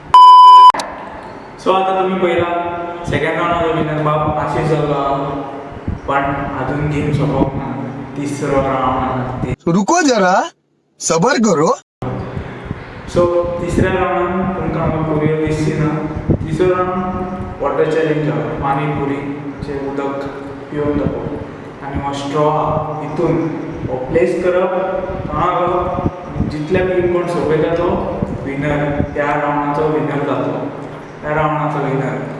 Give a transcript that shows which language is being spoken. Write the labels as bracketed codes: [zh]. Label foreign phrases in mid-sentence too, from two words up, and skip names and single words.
[kok] सो आता तुम्ही पहिला [en] second round winner [kok] बाप आशिष झाला. पण अजून गेम सोपवक ना. तिसरो राउंड ते [hi] रुको जरा सबर करो. [kok] सो तिसऱ्या राउंडान तुमकां हांगा पुरयो दिसची ना. तिसरो राउंड [en] water challenge [kok] आहा. पाणीपुरीचे उदक पिवन दाखोवप आनी हो स्ट्रॉ आहा हितून हो प्लेस करप, तोंडाक घालप, जितल्या बेगीन कोण सोंपयता तो विनर, त्या राउंडाचो विनर जातलो, त्या राउंडाचो विनर.